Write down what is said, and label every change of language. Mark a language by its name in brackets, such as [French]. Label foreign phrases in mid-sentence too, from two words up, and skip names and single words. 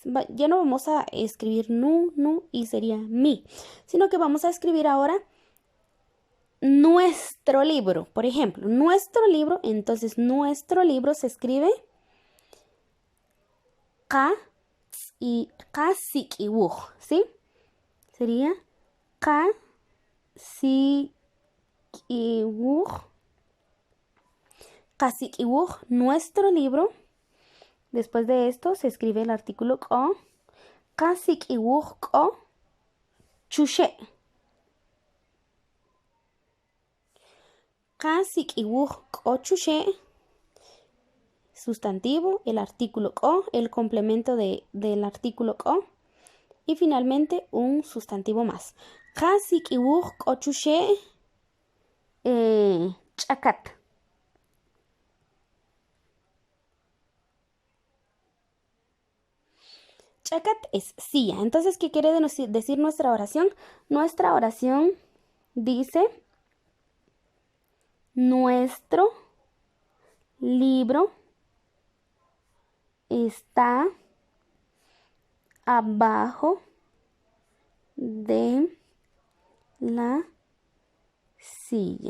[Spanish] Ya no vamos a escribir nu y sería mi, sino que vamos a escribir ahora nuestro libro. Por ejemplo, nuestro libro, entonces nuestro libro se escribe [Kaqchikel] ka y sikibuj, [Spanish] ¿sí? [Kaqchikel] Sería ka sikibuj. Ka sikibuj, [Spanish] nuestro libro. Después de esto se escribe el artículo ko. [Kaqchikel] Ka sikibuj ko chushe. Ka sikibuj ko chushe. [Spanish] Sustantivo, el artículo ko, el complemento del artículo ko. Y finalmente un sustantivo más. [Kaqchikel] Ka sikibuj ko chushe chakat. [Spanish] Chakat es silla. Entonces, ¿qué quiere decir nuestra oración? Nuestra oración dice: nuestro libro está abajo de la silla.